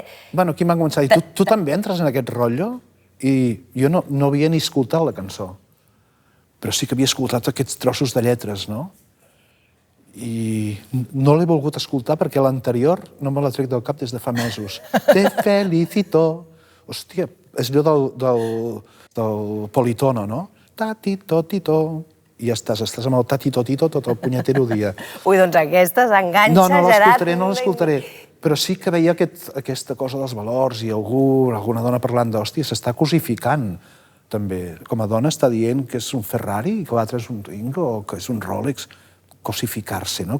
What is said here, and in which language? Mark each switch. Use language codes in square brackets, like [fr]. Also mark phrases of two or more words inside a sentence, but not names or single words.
[ca] Bueno, aquí m'han començat a dir, tu també entres en aquest rotllo? I jo no havia ni escoltat la cançó, però sí que havia escoltat aquests trossos de lletres, no? I no l'he volgut escoltar perquè l'anterior no me la trec del cap des de fa mesos. [es] Te felicito. [ca] Hòstia, és allò del politono, no? Ta-ti-to, ti-to. I ja estàs amb el ta-ti-to-ti-to tot el punyetero dia. Ui, doncs aquesta s'enganxa, Gerard. No l'escoltaré. Però sí que veia aquesta cosa dels valors i alguna dona parlant d'hòstia, s'està cosificant, també. Com a dona està dient que és un Ferrari, que l'altre és un Twingo, o que és un Rolex. Cosificar-se, no?